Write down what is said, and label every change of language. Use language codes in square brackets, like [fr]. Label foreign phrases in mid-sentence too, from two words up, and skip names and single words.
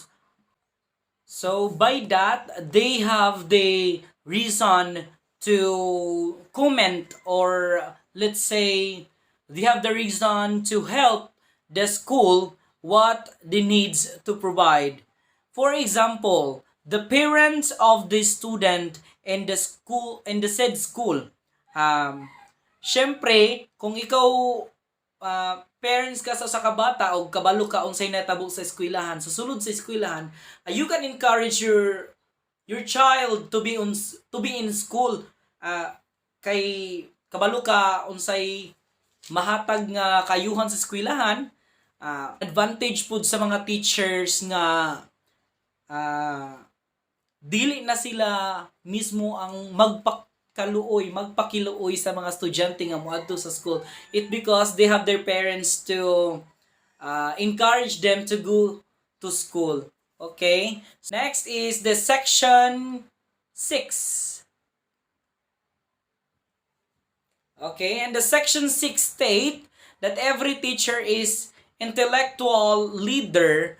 [en] So by that, they have the reason to comment, or let's say they have the reason to help the school what they needs to provide. For example, the parents of the student in the school, in the said school, [ceb] syempre kung ikaw parents ka sa kabata o kabalo ka unsay natabo sa eskwelahan, susunod sa eskwelahan, [en] you can encourage your child to be in school, [ceb] kay kabalo ka unsay mahatag nga kayuhan sa eskwelahan. Advantage pud sa mga teachers nga dili na sila mismo ang magpakiluoy sa mga estudyante nga moadto sa school. [en] It because they have their parents to encourage them to go to school. Okay? Next is the section 6. Okay, and the section 6 state that every teacher is intellectual leader